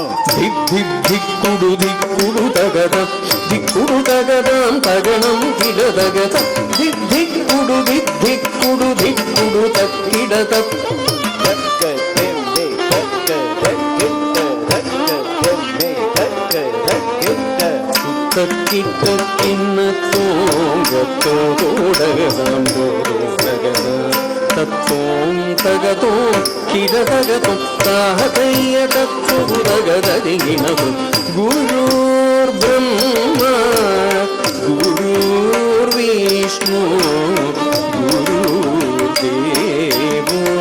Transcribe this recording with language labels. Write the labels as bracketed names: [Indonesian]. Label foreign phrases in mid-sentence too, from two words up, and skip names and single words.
[Sanskrit] దిక్కుడు దిక్కుడు తగదం దిక్కుడు తగదాం తగణం కిడ తగత దిక్కుడు దిక్కుడు దిక్కుడు తక్కిడ తక్ తక్క చెమ్మే తక్క తక్కిట్ట తక్క చెమ్మే తక్క తక్కిట్ట തക്കിട്ട കിണ്ണത്തോടകതാം തകത തത്തോം തകതോ കിരതകതോ താഹതയ്യ തത്വതകതരികിണതു गुरुर् ब्रह्म गुरुर् विष्णु गुरुदेवो